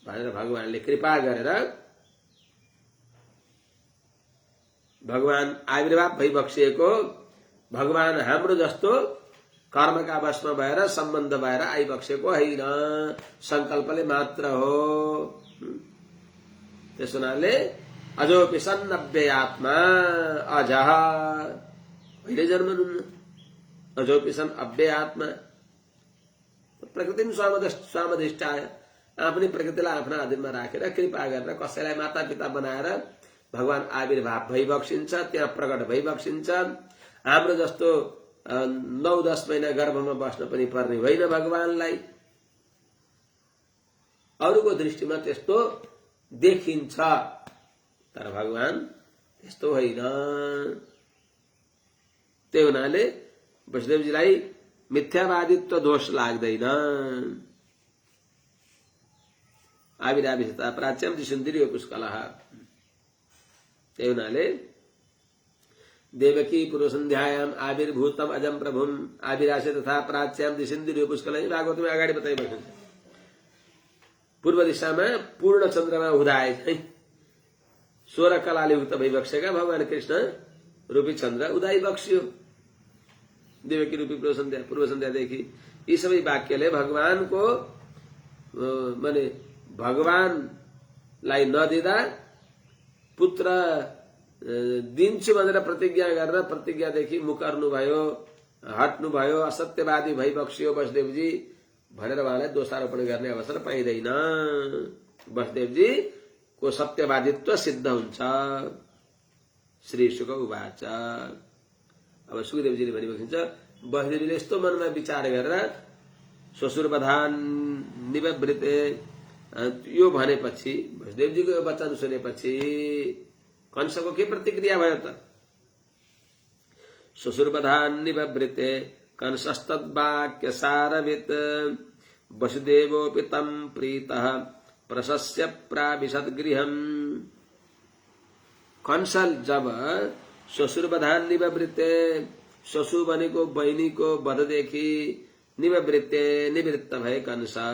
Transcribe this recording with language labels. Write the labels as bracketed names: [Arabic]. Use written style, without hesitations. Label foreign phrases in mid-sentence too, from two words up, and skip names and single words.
[Nepali] भनेर भगवानले कृपा गरेर भगवान आविर्भाव भइबक्सिएको भगवान हाम्रो जस्तो कर्मका वशमा भएर सम्बन्ध भएर आइबक्सेको होइन, संकल्पले मात्र हो। त्यस हुनाले [Sanskrit] अजोपि सन् अव्ययात्मा अजः, [Nepali] अहिले जन्मनुहुन्न, [Sanskrit] अजोपि सन् अव्ययात्मा। प्रकृति स्वामधिष्ठाय, [Nepali] आफ्नै प्रकृतिलाई आफ्ना अधीनमा राखेर कृपा गरेर कसैलाई माता पिता बनाएर भगवान आविर्भाव भइबक्सिन्छ, त्यहाँ प्रकट भइबक्सिन्छ। हाम्रो जस्तो 9-10 महिना गर्भमा बस्न पनि पर्ने होइन भगवानलाई। अरूको दृष्टिमा त्यस्तो देखिन्छ, तर भगवान त्यस्तो होइन। त्यही हुनाले वसुदेवजीलाई मिथ्यावादित्व दोष लाग्दैन। [Sanskrit] आविराविशता प्राच्यम दिशुन्दरी पुष्कलः। [Nepali] त्यही हुनाले [Sanskrit] देवकी पूर्वसन्ध्यायाम आविर्भूतम अजम प्रभुम आविरासे तथा प्राच्याम दिशुन्दरी पुष्कलः [Nepali] भागवतमा अगाडि बताइएको छ। पूर्व दिशामा पूर्ण चन्द्रमा उदाए चाहिँ 16 कलाले युक्त भइबक्सेका भगवान कृष्ण रूपी चन्द्र उदाई बक्सियो। देवकी रूपी पूर्व सन्ध्यादेखि यी सबै वाक्यले भगवानको माने भगवानलाई नदिँदा पुत्र दिन्छु भनेर प्रतिज्ञा गरेर प्रतिज्ञादेखि मुकर्नुभयो, हट्नुभयो, असत्यवादी भइबक्सियो वसुदेवजी भनेर उहाँलाई दोषारोपण गर्ने अवसर पाइँदैन। वसुदेवजी को सत्यवादित्व सिद्ध हुन्छ। [Sanskrit] श्री शुक उवाच। [Nepali] अब सुखदेवजीले भनिबक्सिन्छ, वसुदेवजीले यस्तो मनमा विचार गरेर [Sanskrit] श्वशुरवधान निवृत्ते [Nepali] यो भनेपछि, वसुदेवजीको यो वचन सुनेपछि कंसको के प्रतिक्रिया भयो त? [Sanskrit] श्वशुरवधान निवृत्ते कंसस्तद्वाक्य सारवित् वसुदेवोऽपि तं प्रीतः प्रशस्य प्राविशत् गृहम्। [Nepali] कंस जब [Sanskrit] श्वशुरवधान निवृत्ते, [Nepali] श्वशु भनेको बहिनीको वधदेखि निवृत्ते निवृत्त भए कंस।